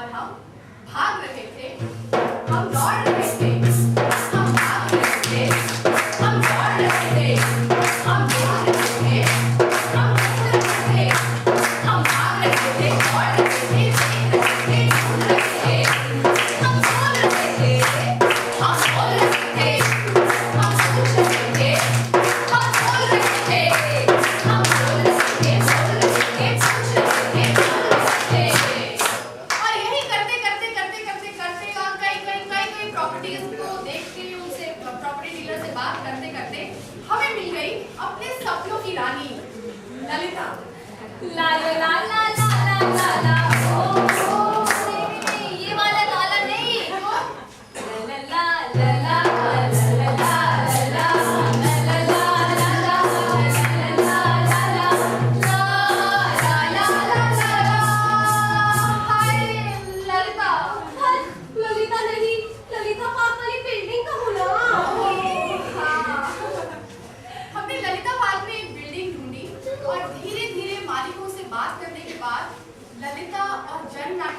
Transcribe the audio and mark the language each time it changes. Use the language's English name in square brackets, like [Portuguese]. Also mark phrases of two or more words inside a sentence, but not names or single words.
[Hindi] और हम भाग रहे थे, हम दौड़ रहे थे, हम भाग रहे थे, हम दौड़ रहे थे, हम भाग रहे थे, हम ढूंढ रहे थे, हम भाग रहे थे, दौड़ रहे थे, देख रहे थे, ढूंढ रहे थे, हम बोल रहे थे, हम बोल रहे थे, हम सोच रहे थे, हम बोल रहे थे, हम बोल रहे थे, बोल रहे थे, सोच रहे थे, बोल रहे थे। और यही करते करते करते करते करते और कई प्रॉपर्टीज को देख के, उनसे प्रॉपर्टी डीलर से बात करते करते हमें मिल गई अपने सपनों की रानी ललिता। ला ला ला ला ला ला ला ला ओ नहीं, ये वाला लाला नहीं। ला ला ला ला ला ला ला ला ललिता नहीं, ललिता पार्क वाली बिल्डिंग का होना। हमने ललिता पार्क में एक बिल्डिंग ढूंढी और धीरे धीरे मालिकों से बात करने के बाद ललिता और जन